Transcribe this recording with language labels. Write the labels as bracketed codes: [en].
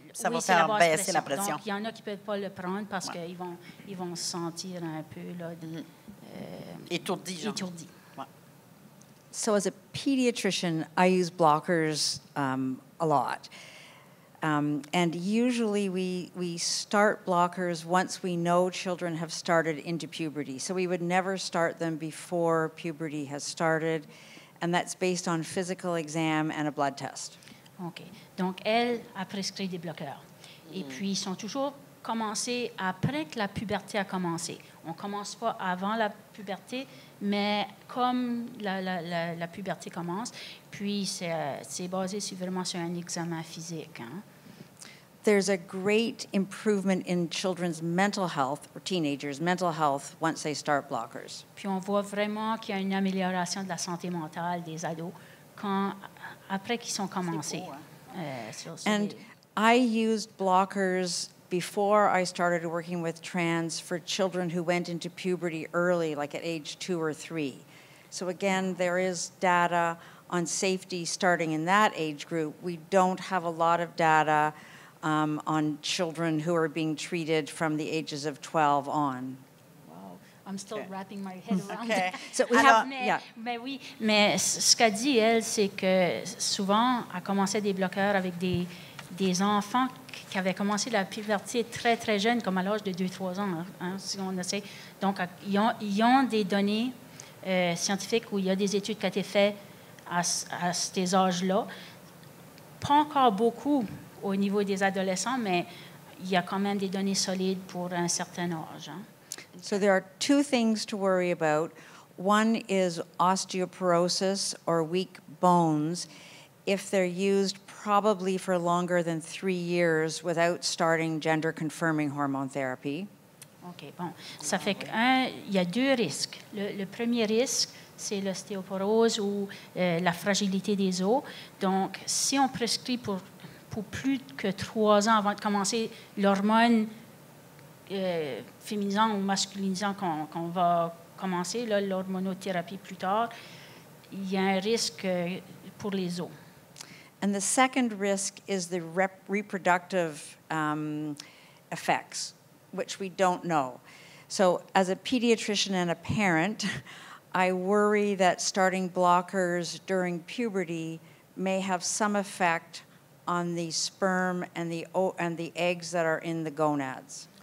[fr] Ça va faire baisser la pression. Donc, il y en a qui ne peuvent pas le prendre parce qu'ils vont se sentir un peu là, étourdis. Ouais. [en] So as a pediatrician, I use blockers a lot. And usually we start blockers once we know children have started into puberty. So we would never start them before puberty has started. And that's based on physical exam and a blood test. OK. [fr] Donc, elle a prescrit des bloqueurs. Et puis, ils sont toujours commencés après que la puberté a commencé. On ne commence pas avant la puberté, mais comme la puberté commence, puis c'est basé vraiment sur un examen physique. Hein. [en] There's a great improvement in children's mental health, or teenagers' mental health, once they start blockers. [fr] Puis on voit vraiment qu'il y a une amélioration de la santé mentale des ados après qu'ils sont commencés. [en] And I used blockers before I started working with trans for children who went into puberty early, like at age 2 or 3. So again, there is data on safety starting in that age group. We don't have a lot of data on children who are being treated from the ages of 12 on. I'm still wrapping my head around Okay. it. So we have, yeah. [fr] Mais oui, mais ce qu'elle dit, elle, c'est que souvent, elle commençait des bloqueurs avec des enfants qui avaient commencé la puberté très, très jeunes, comme à l'âge de 2-3 ans, hein, si on essaie. Donc, ils ont des données scientifiques où il y a des études qui ont été faites à ces âges-là. Pas encore beaucoup au niveau des adolescents, mais il y a quand même des données solides pour un certain âge. Hein. [en] So there are two things to worry about. One is osteoporosis or weak bones if they're used probably for longer than 3 years without starting gender-confirming hormone therapy. [fr] OK, bon. Ça fait qu'il y a 2 risques. Le premier risque, c'est l'ostéoporose ou la fragilité des os. Donc, si on prescrit pour plus que 3 ans avant de commencer l'hormone féminisant ou masculinisant qu'on va commencer, l'hormonothérapie plus tard, il y a un risque pour les os. [en] And the second risk is the reproductive effects, which we don't know. So as a pediatrician and a parent, I worry that starting blockers during puberty may have some effect on the sperm and the eggs that are in the gonads.